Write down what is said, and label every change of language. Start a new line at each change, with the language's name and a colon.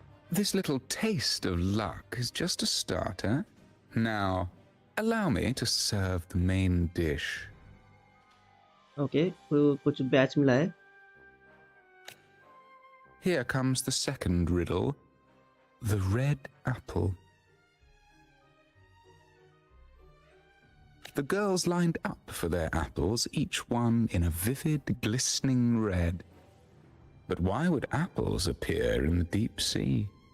English: This little taste of luck is just a starter. Now, allow me to serve the main dish.
Hindi: Okay, कुछ batch मिला है।
English: Here comes the second riddle, the red apple. The girls lined up for their apples, each one in a vivid, glistening red. But why would apples appear in the deep sea?